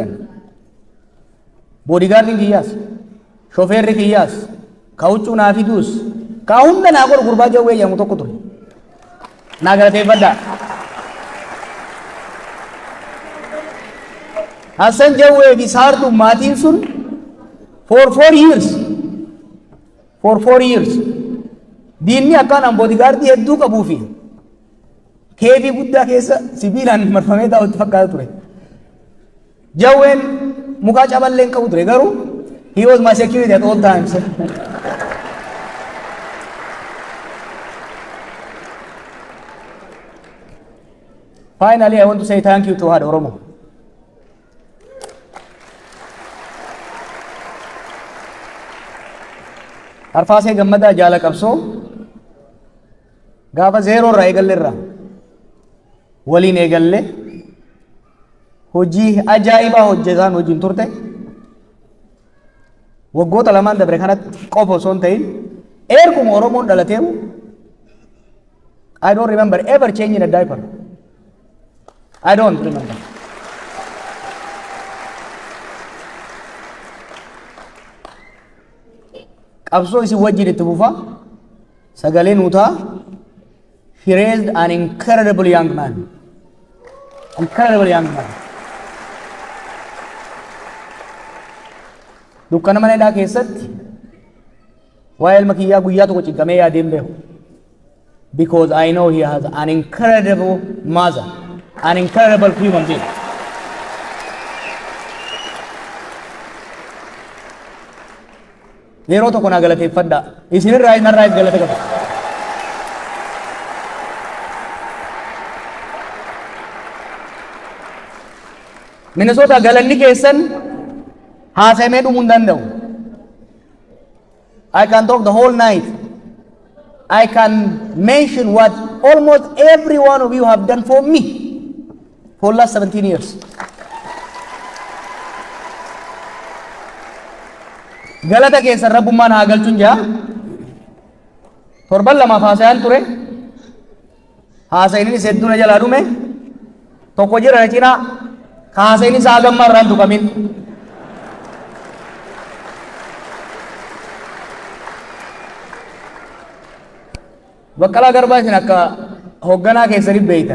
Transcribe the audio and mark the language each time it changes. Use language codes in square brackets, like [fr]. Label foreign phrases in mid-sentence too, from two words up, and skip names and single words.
[om] Boodigaardiin kiyyaas, shofeerri kiyyaas, ka huccuu naa fiduus, ka hunda naa godhu gurbaa jawwee jedhamu tokko ture. Naa galateeffadhaa. Hassan Jawwee fi Saartuu maatiin sun [en] for 4 years [om] diinni akkaan boodigaardii hedduu qabuu fi keefii guddaa keessa sibiilaan marfamee taa'utti fakkaata ture. Jawween mukaa caballee hin qabu ture garuu [en] he was my security at all times. Finally, I want to say thank you to Haadha Oromoo. [om] Arfaasee Gammadaa Jaala Qabsoo gaafa zeeroo irraa eegalle irraa waliin eegalle hojii ajaa'ibaa hojjetaan hojiin turte waggoota lamaan dabre kanatti qofa osoo hin ta'in erguma Oromoon dhalateeru [en] I don't remember ever changing a diaper. I don't remember. [om] Qabsoo isin wajjin itti fufa sagalee nuutaa. [en] He raised an incredible young man. Incredible young man. [om] Dukkana mana hidhaa keessatti waa'ee ilma kiyyaa guyyaa tokko cinqamee yaadeen beeku. [en] Because I know he has an incredible mother, an incredible human being. [om] Yeroo tokko naa galateeffadhaa. Isinirraa inarraa galata qaba. Minnesota galanni keessan haasamee dhumuu hin danda'u. [en] I can talk the whole night. I can mention what almost every one of you have done for me for the last 17 years. [om] Galata keessan rabbummaan haa galchuun jaa. Torban lamaaf haasayaan ture. Haasayinis hedduun jalaa dhume. Tokko jira na cinaa. Haasayinis haa gammaa irraan tuqamin. Baqqalaa Garbaa isin akka hoogganaa keessaniif beeytan.